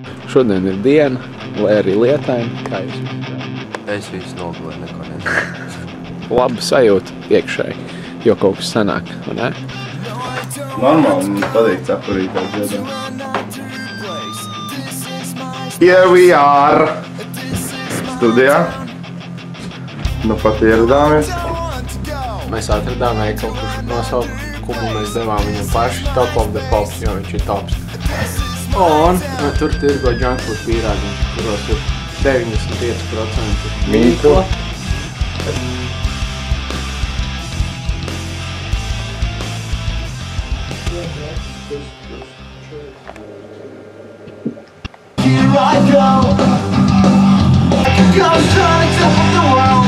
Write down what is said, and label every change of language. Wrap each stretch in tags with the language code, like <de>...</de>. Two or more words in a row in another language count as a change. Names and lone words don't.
<lv>Šodien ir diena, lai arī lietaini, kā jūs? Es visu nogulēju, neko nezinu. Labi sajūta iekšēji, jo kaut kas sanāk, vai ne? Normāli, man patīk cepurītāt dziedāt.</lv> <en>Here we are!</en> <lv>Studijā. Nu pat ieradāmies. Mēs atradām veikalu, kurš nosaukumu mēs devām viņam paši Top of the Pop, jo viņš ir tops. Un tur tirgo junkfood pīrāgiņš, kuros ir 95% mīkla.</lv> <en>Here I go, ghost trying to top the world.</en>